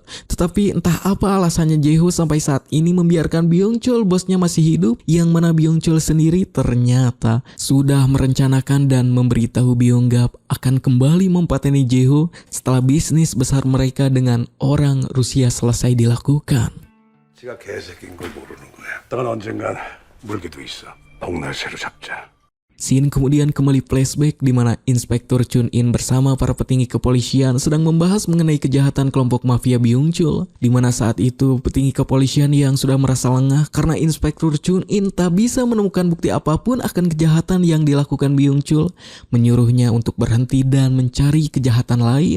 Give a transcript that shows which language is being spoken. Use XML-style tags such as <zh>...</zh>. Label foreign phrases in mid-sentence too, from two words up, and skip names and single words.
<id>Tetapi entah apa alasannya Jae-ho sampai saat ini membiarkan Byung-chul bosnya masih hidup, yang mana Byung-chul sendiri ternyata sudah merencanakan dan memberitahu Byung-gap akan kembali mempateni Jae-ho setelah bisnis besar mereka dengan orang Rusia selesai dilakukan.</id> <ko>지가 개새끼인 걸 모르는 거야. 너는 언젠간 물기도 있어. 복날새로 잡자.</ko> <id>Scene kemudian kembali flashback di mana Inspektur Chun In bersama para petinggi kepolisian sedang membahas mengenai kejahatan kelompok mafia Byung-chul. Di mana saat itu petinggi kepolisian yang sudah merasa lengah karena Inspektur Chun In tak bisa menemukan bukti apapun akan kejahatan yang dilakukan Byung-chul, menyuruhnya untuk berhenti dan mencari kejahatan lain.</id>